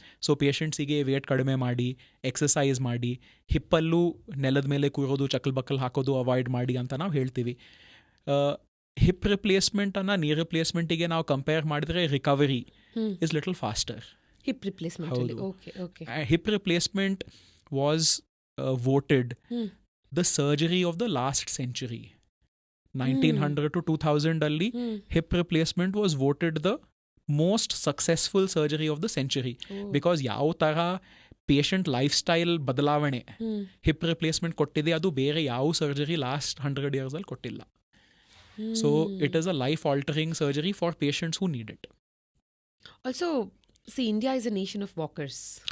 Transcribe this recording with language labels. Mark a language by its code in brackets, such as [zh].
[kn] So ಪೇಷಂಟ್ಸಿಗೆ wait ಕಡಿಮೆ ಮಾಡಿ, exercise ಮಾಡಿ, ಹಿಪ್ಪಲ್ಲೂ ನೆಲದ ಮೇಲೆ ಕೂರೋದು, ಚಕ್ಕಲ್ ಬಕ್ಕಲ್ ಹಾಕೋದು ಅವಾಯ್ಡ್ ಮಾಡಿ ಅಂತ ನಾವು ಹೇಳ್ತೀವಿ. ಹಿಪ್ ರಿಪ್ಲೇಸ್ಮೆಂಟನ್ನು ನೀ ರಿಪ್ಲೇಸ್ಮೆಂಟಿಗೆ ನಾವು ಕಂಪೇರ್ ಮಾಡಿದ್ರೆ [en] Recovery is little faster. Hip replacement. Hip replacement was voted the surgery of the last century. 1900 to 2000 ಅಲ್ಲಿ hip replacement was voted the most successful surgery of the century. [kn] Because ಯಾವ ಥರ patient life style ಬದಲಾವಣೆ hip replacement ಕೊಟ್ಟಿದೆ, ಅದು ಬೇರೆ ಯಾವ surgery last 100 years ಅಲ್ಲಿ ಕೊಟ್ಟಿಲ್ಲ. [en] So it is a life altering surgery for patients who need it. Also India is a nation of walkers.